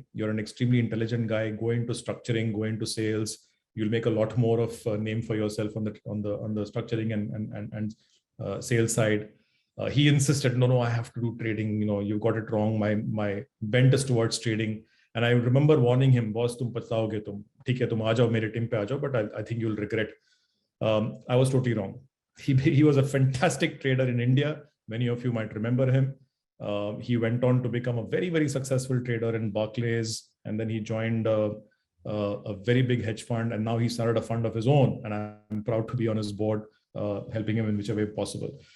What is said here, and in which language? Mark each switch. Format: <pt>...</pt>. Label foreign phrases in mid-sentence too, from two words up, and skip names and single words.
<en>You're an extremely intelligent guy. Go into structuring, go into sales. You'll make a lot more of a name for yourself on the structuring and sales side. He insisted, no, I have to do trading. You got it wrong. My bent is towards trading. And I remember warning him, boss,</en> <hi>तुम पछताओगे तुम। ठीक है, तुम आ जाओ, मेरे टीम पे आ जाओ,</hi> <en>but I think you'll regret. I was totally wrong. He was a fantastic trader in India. Many of you might remember him. He went on to become a very successful trader in Barclays, and then he joined a very big hedge fund, and now he started a fund of his own, and I'm proud to be on his board, helping him in whichever way possible.</en>